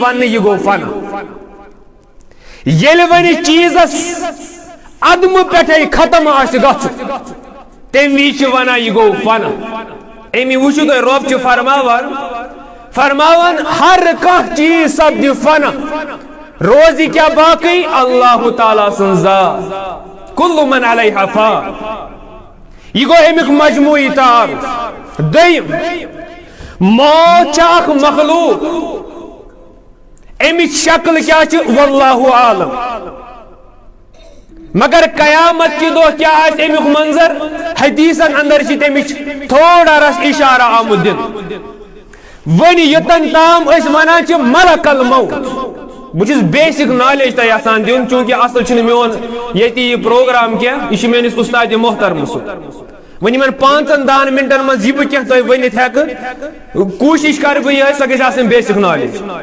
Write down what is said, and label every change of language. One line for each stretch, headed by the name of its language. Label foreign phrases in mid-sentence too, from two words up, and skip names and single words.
Kashmiri: وننہٕ یہِ گوٚو فنا ییٚلہِ وۄنۍ چیٖزس عدمہٕ پٮ۪ٹھے ختم آسہِ گژھُن تمہِ وِزِ چھِ ونان یہِ گوٚو فنا امی وٕچھِو تُہۍ رۄب چھُ فرماوان ہر کانٛہہ چیٖز سپدِ فنا روزِ کیٛاہ باقٕے اللہ تعالیٰ سٕنٛز ذات
Arabic: کُلُّ من علیہا فان
Kashmiri: یہ گو امیک مجموعی تعارف دویم موت چھِ اکھ مخلوق امِچ شکل کیا چھِ
Arabic: واللہ عالم
Kashmiri: مگر قیامت کی دۄہ کیا آسہِ امیک منظر حدیثن اندر چھِ تمِچ تھوڑا رس اشارہ آمُت دِنہٕ وۄنۍ یوٚتن تام أسۍ ونان چھِ ملک الموت بہٕ چھُس
English: basic knowledge
Kashmiri: تۄہہِ یژھان دیُن چوٗنکہِ اصل چھُنہٕ میون ییٚتہِ یہِ پروگرام کینٛہہ یہِ چھُ میٲنِس اُستادِ محترمہٕ سُنٛد وۄنۍ یِمن 5-10 منٹن منٛز یہِ بہٕ کینٛہہ تۄہہِ ؤنِتھ ہٮ۪کہٕ کوٗشِش کرٕ بہٕ یِہٕے سۄ گژھِ آسٕنۍ
English: basic knowledge